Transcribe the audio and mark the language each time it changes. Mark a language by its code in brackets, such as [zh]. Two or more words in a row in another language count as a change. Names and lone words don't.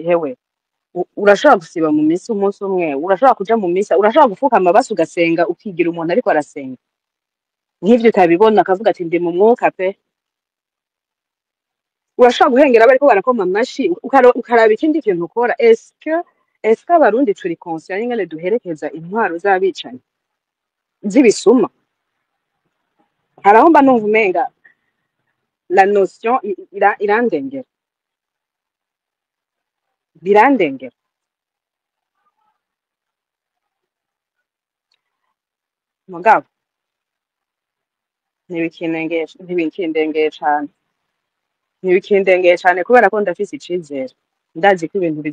[rn] hewe urashobora gusiba mu misi umunsi umwe urashobora kuja mu misa urashobora gufukama basi ugasenga ukigira umuntu ariko arasenga nk'ivyo utabibona akavuga ati ndi mu mwuka pe urashobora guhengera bariko barakoma amashi ukaraba ikindi kintu ukora [fr] est-ce que [rn] abarundi turi conscient ingene duherekeza intwaro z'abicanyi z'ibisuma haraho mba numva umenga [fr] la notion [rn] birandengera mugabo ntibikindengeye cane kubera ko ndafise icizere ndazi ko ibintu